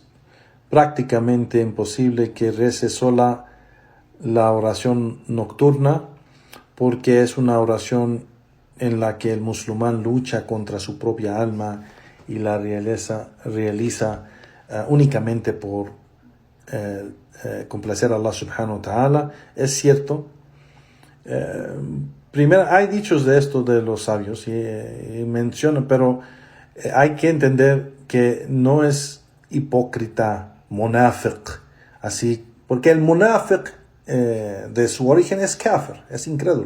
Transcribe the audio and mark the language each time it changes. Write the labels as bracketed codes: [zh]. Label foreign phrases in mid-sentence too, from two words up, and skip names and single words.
[es] prácticamente imposible que rece sola la oración nocturna, porque es una oración en la que el musulmán lucha contra su propia alma y la realiza únicamente por complacer a Allah [ar] سبحانه وتعالى. [es] Es cierto. Primero, hay dichos de esto de los sabios y mencionan, pero hay que entender que no es hipócrita, munafiq, así, porque el munafiq de su origen es kafir, es incrédulo.